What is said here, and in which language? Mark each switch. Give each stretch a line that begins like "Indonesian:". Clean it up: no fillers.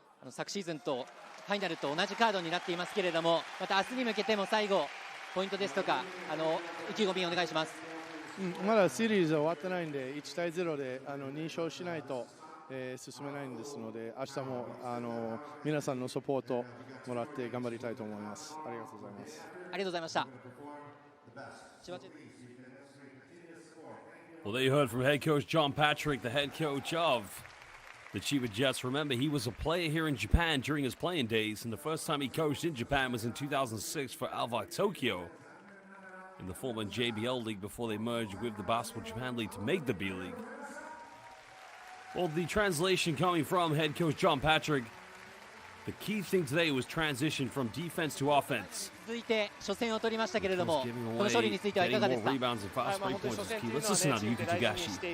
Japanese: 昨シーズンとファイナルと同じカードになっていますけれども、また明日に向けても最後ポイントですとか意気込みお願いします。まだシリーズは終わってないんで1対0で認証しないと、進めないんですので、明日も皆さんのサポートもらって頑張りたいと思います。ありがとうございます。ありがとうございました。
English: Well, there you heard from head coach John Patrick, the head coach of the CHIBA Jets. Remember, he was a player here in Japan during his playing days, and the first time he coached in Japan was in 2006 for Alva Tokyo in the former JBL League before they merged with the Basketball Japan League to make the B.LEAGUE. Well, the translation coming from head coach John Patrick, the key thing today was transition from defense to offense.
Japanese: 続いて初戦を取りましたけれども、この勝利についてはいかがですか。
English: Getting more rebounds and fast break points is key. Let's listen now to Yuki Tagashi.